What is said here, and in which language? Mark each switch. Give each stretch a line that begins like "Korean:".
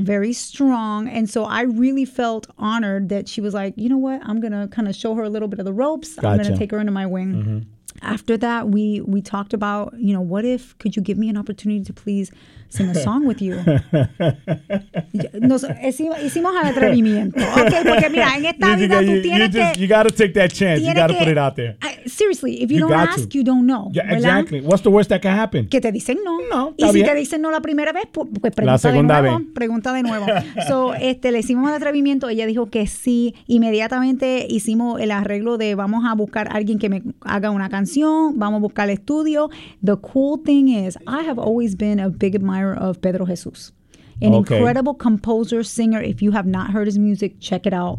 English: Very strong. And so I really felt honored that she was like, you know what? I'm going to kind of show her a little bit of the ropes. Gotcha. I'm going to take her under my wing. Mm-hmm. After that, we talked about, you know, what if, could you give me an opportunity to please sing a song with you?
Spanish: Hicimos el atrevimiento. Okay, porque mira, en esta vida tú tienes que...
English: You got to take that chance. You got to put it out there. Seriously, if you don't ask, you don't know. Yeah, exactly. What's the worst that can happen?
Spanish: Que te dicen no. No, y si te dicen no la primera vez, pues pregunta de nuevo. So, le hicimos el atrevimiento. Ella dijo que sí. Inmediatamente hicimos el arreglo de vamos a buscar a alguien que me haga una canción. Vamos a buscar el estudio.
English: The cool thing is, I have always been a big admirer of Pedro Jesús. Incredible composer, singer. If you have not heard his music, check it out.